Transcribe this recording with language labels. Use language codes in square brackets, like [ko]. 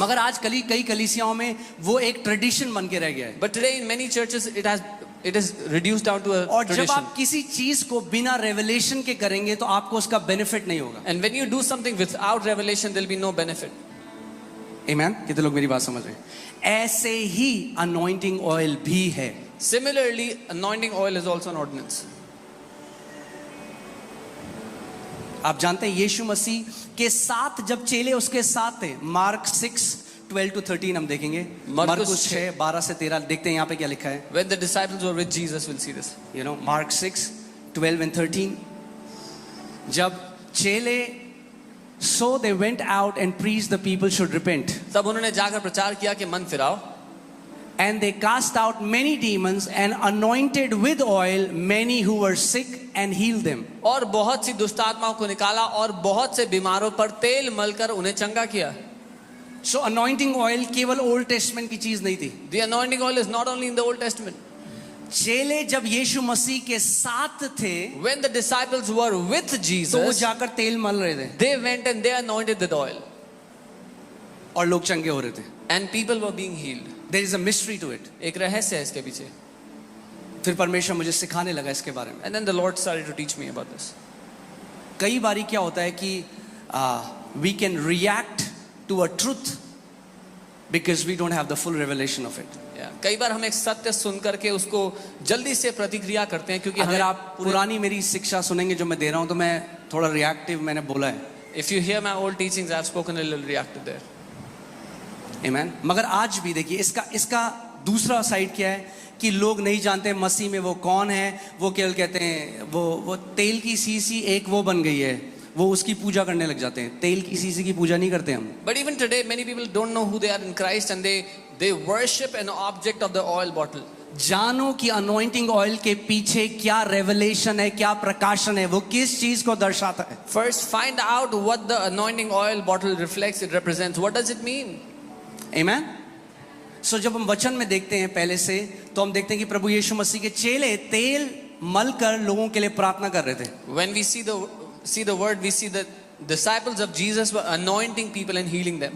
[hi] मगर आज कई कलीसियाओं में वो एक ट्रेडिशन बन के रह गया है। [en] But today in many churches it is reduced down to a [hi] और जब [en] tradition. [hi] आप किसी चीज को बिना रेवलेशन के करेंगे तो आपको उसका बेनिफिट नहीं होगा। [en] And when you do something without revelation, there'll be no benefit. [hi] आमेन? कितने लोग मेरी बात समझ रहे हैं? ऐसे ही अनॉइंटिंग ऑयल भी है। [en] Similarly, anointing oil is also an ordinance. [hi] आप जानते हैं यीशु मसीह के साथ जब चेले उसके साथ थे, मार्क 6:12-13 हम देखेंगे, मरकुस 6:12 से 13 देखते हैं यहाँ पे क्या लिखा है। [en] When the disciples were with Jesus, we'll see this. You know, Mark 6:12-13, [hi] जब चेले [en] so they went out and preached the people should repent. [hi] तब उन्होंने जाकर प्रचार किया कि मन फिराओ, [en] And they cast out many demons and anointed with oil many who were sick and healed them. [hi] और बहुत सी दुष्ट आत्माओं को निकाला और बहुत से बीमारों पर तेल मलकर उन्हें चंगा किया. [en] So anointing oil [hi] केवल ओल्ड टेस्टमेंट की चीज नहीं थी। [en] The anointing oil is not only in the Old Testament. [hi] चेले जब यीशु मसीह के साथ थे [en] When the disciples were with [hi] तो वो [en] Jesus, [hi] जाकर तेल मल रहे थे [en] they went and they anointed with oil, [hi] और लोग चंगे हो रहे थे। [en] and people were being healed. There is a mystery to it. [hi] एक रहस्य है इसके पीछे. फिर परमेश्वर मुझे सिखाने लगा इसके बारे में। [en] And then the Lord started to teach me about this. [hi] कई बारी क्या होता है कि [en] we can react to a truth because we don't have the full revelation of it. Yeah. [hi] कई बार हम एक सत्य सुन करके उसको जल्दी से प्रतिक्रिया करते हैं क्योंकि अगर हमें आप पुरानी मेरी शिक्षा सुनेंगे जो मैं दे रहा हूं तो मैं थोड़ा रिएक्टिव मैंने बोला है। [en] If you hear my old teachings, I've spoken a little reactive there. [hi] आमेन। मगर आज भी देखिए इसका दूसरा साइड क्या है कि लोग नहीं जानते मसीह में वो कौन है। वो केवल कहते हैं वो तेल की सीसी एक वो बन गई है, वो उसकी पूजा करने लग जाते हैं। तेल की सीसी की पूजा नहीं करते हम। [en] But even today, many people don't know who they are in Christ, and they worship an object of the oil bottle. [hi] जानो कि अनॉइंटिंग ऑयल के पीछे क्या रेवलेशन है, क्या प्रकाशन है, वो किस चीज को दर्शाता है। [en] First, find out what the anointing oil bottle reflects, it represents. What does it mean? [hi] आमेन। सो जब हम वचन में देखते हैं पहले से तो हम देखते हैं कि प्रभु यीशु मसीह के चेले तेल मलकर लोगों के लिए प्रार्थना कर रहे थे। [en] When we see the word, we see that disciples of Jesus were anointing people and healing them.